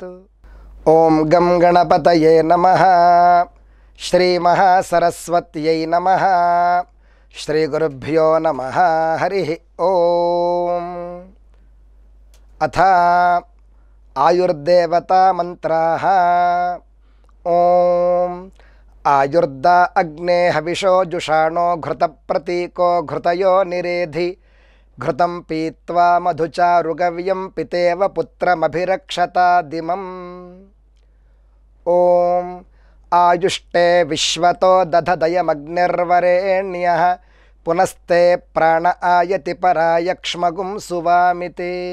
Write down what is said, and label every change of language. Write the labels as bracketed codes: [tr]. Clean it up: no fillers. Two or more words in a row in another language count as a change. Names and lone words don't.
[sa] ओम गं गणपतये नमः। श्री महासरस्वत्यै नमः। श्री गुरुभ्यो नमः। हरिः ओम। अथ आयुर्देवता मंत्राः। ఓం ఆయుర్దా అగ్నే హవిషో జుషాణో ఘృత ప్రతీకో ఘృతయో నిరేధి ఘృతం పీత్వా మధుచారుగవ్యం పితేవ పుత్రమభిరక్షతాదిమం. ఓం ఆయుష్టే విశ్వతో దధదయమగ్నిర్వరేణ్యః పునస్తే ప్రాణ ఆయతి పరాయక్ష్మగుం సువామితే.